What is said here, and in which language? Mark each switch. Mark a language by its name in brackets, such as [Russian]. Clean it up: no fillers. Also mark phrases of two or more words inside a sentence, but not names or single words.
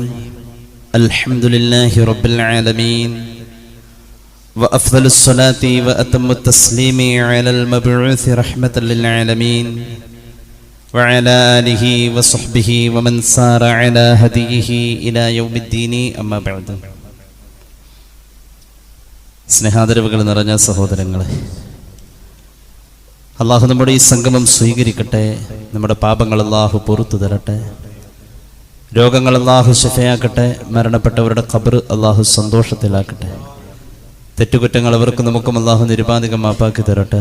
[Arabic] الحمد لله رب العالمين. وأفضل الصلاة وأتم التسليم على المبعوث رحمة للعالمين وعلى آله وصحبه ومن سار على هديه إلى يوم الدين أما بعد. [Malayalam] സ്നേഹാദരവുകൾ നിറഞ്ഞ സഹോദരങ്ങളെ, അള്ളാഹു നമ്മുടെ ഈ സംഗമം സ്വീകരിക്കട്ടെ. നമ്മുടെ പാപങ്ങൾ അള്ളാഹു പൊറുത്തു തരട്ടെ. രോഗങ്ങൾ അള്ളാഹു ശിഫയാക്കട്ടെ. മരണപ്പെട്ടവരുടെ ഖബർ അള്ളാഹു സന്തോഷത്തിലാക്കട്ടെ. തെറ്റുകുറ്റങ്ങൾ അവർക്കും നമുക്കും അള്ളാഹു നിരുപാധികം മാപ്പാക്കി തരട്ടെ.